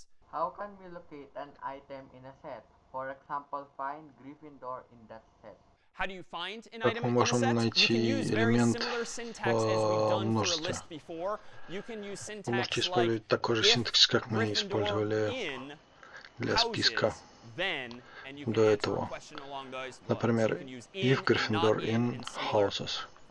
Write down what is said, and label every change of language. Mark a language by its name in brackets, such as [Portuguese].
[English] How can we locate an item in a set? For example, find Gryffindor in that set. [Russian] Как мы можем найти элемент в множестве? Вы можете использовать такой же синтаксис, как мы использовали для списка до этого. Например, [English] if Gryffindor in houses.